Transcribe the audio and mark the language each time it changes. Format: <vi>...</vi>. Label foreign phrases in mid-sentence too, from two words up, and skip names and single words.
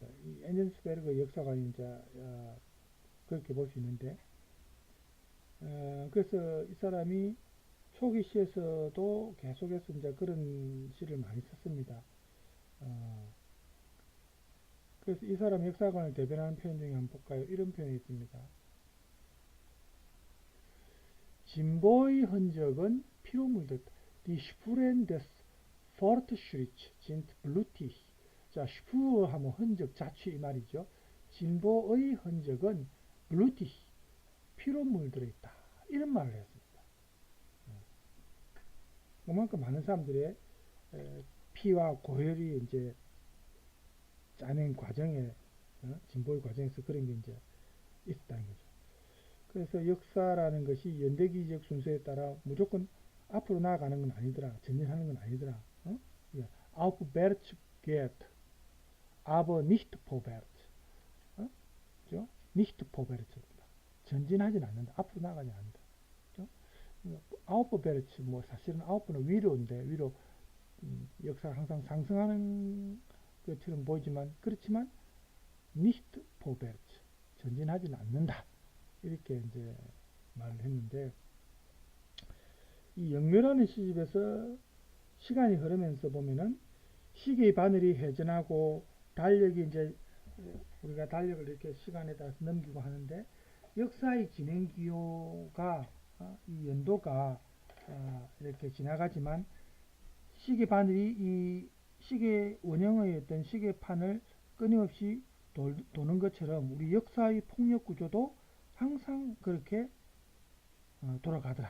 <ko>이 엔젠스베르그 역사관이 이제 그렇게 볼 수 있는데, 그래서 이 사람이 초기 시에서도 계속해서 이제 그런 시를 많이 썼습니다. 그래서 이 사람 역사관을 대변하는 표현 중에 한번 볼까요? 이런 표현이 있습니다. 진보의 흔적은 피로 물들다.</ko> <de>Die Spuren des Fortschritts sind blutig.</de> <ko>자, 슈프 하면 흔적, 자취 이 말이죠. 진보의 흔적은 blutig, 피로 물들어 있다. 이런 말을 했습니다. 그만큼 많은 사람들의 피와 고혈이 이제 짜낸 과정에, 진보의 과정에서 그런 게 이제 있었다는 거죠. 그래서 역사라는 것이 연대기적 순서에 따라 무조건 앞으로 나아가는 건 아니더라. 전진하는 건 아니더라.</ko> <de>Aufwärts geht, aber nicht vorwärts. 그죠? Nicht vorwärts.</de> <ko>전진하진 않는다. 앞으로 나가지 않는다. 그죠? Aufwärts, 뭐 사실은 Auf는 위로인데, 위로 역사가 항상 상승하는 것처럼 보이지만, 그렇지만</ko> <de>nicht vorwärts,</de> <ko>전진하지는 않는다. 이렇게 이제 말을 했는데, 이 영묘라는 시집에서 시간이 흐르면서 보면은 시계의 바늘이 회전하고 달력이 이제 우리가 달력을 이렇게 시간에 따라서 넘기고 하는데, 역사의 진행 기호가 이 연도가 이렇게 지나가지만 시계 바늘이 이 시계 원형의 어떤 시계판을 끊임없이 도는 것처럼 우리 역사의 폭력 구조도 항상 그렇게 돌아가더라.</ko>